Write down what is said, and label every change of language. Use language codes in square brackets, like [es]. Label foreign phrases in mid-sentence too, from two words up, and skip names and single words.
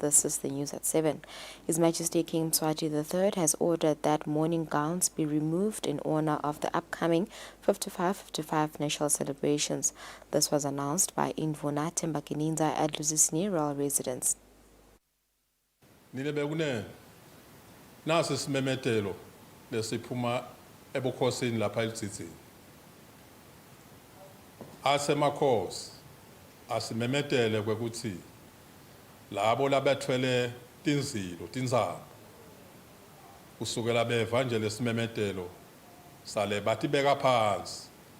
[en] This is the news at 7. His Majesty King Mswati III has ordered that mourning gowns be removed in honor of the upcoming 55-55 national celebrations. This was announced by Indvuna Tembakininza at Lusisini Royal Residence. [ss] Nilebekune nasi simemetelo lesiphuma ebukhosini lapha eLudzitsini. Asemakhosi asimemetele kwekuthi labo labethwele tinzilo tinzaba kusukela beva nje lesimemetelo sale batibeka phansi.